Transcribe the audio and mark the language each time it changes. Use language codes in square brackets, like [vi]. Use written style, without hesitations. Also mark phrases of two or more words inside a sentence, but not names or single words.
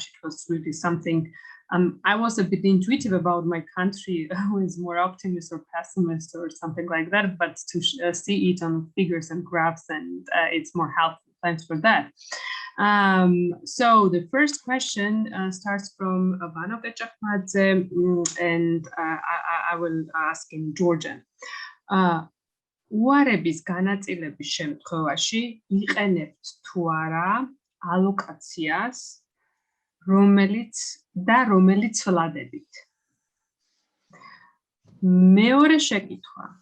[en] It was really something. I was a bit intuitive about my country, who is more optimist or pessimist or something like that, but to see it on figures and graphs, and it's more helpful. Thanks for that. So the first question starts from Vano Kechakmadze, and I will ask in Georgian. [ka] უარების განაწილების შემთხვევაში იყენებთ თუ არა ალოკაციას, რომელიც ცვლადებით. მეორე შეკითხვა.